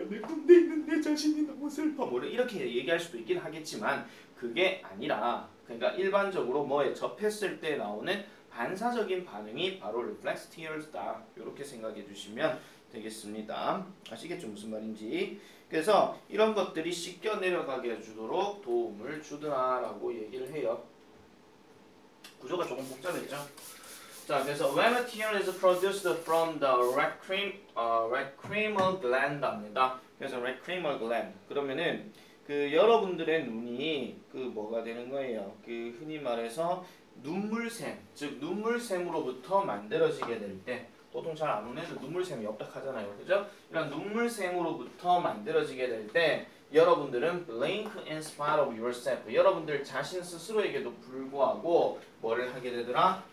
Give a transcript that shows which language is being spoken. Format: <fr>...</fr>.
<ko>내 군대에 있는 내 자신이 너무 슬퍼. 뭐 이렇게 얘기할 수도 있긴 하겠지만 그게 아니라 그러니까 일반적으로 뭐에 접했을 때 나오는 반사적인 반응이 바로 reflex tears다. 이렇게 생각해 주시면 되겠습니다. 아시겠죠? 무슨 말인지. 그래서 이런 것들이 씻겨 내려가게 해주도록 도움을 주더라라고 얘기를 해요. 구조가 조금 복잡했죠? 자, 그래서</ko> <en>when a tear is produced from the lacrimal gland입니다. 그래서 lacrimal gland.</en> <ko>그러면은 그 여러분들의 눈이 그 뭐가 되는 거예요? 그 흔히 말해서 눈물샘, 즉 눈물샘으로부터 만들어지게 될 때, 보통 잘 안 오는 애들 눈물샘이 없다 하잖아요, 그죠? 이런 눈물샘으로부터 만들어지게 될 때 여러분들은</ko> <en>blink in spite of yourself,</en> <ko>여러분들 자신 스스로에게도 불구하고 뭐를 하게 되더라?</ko>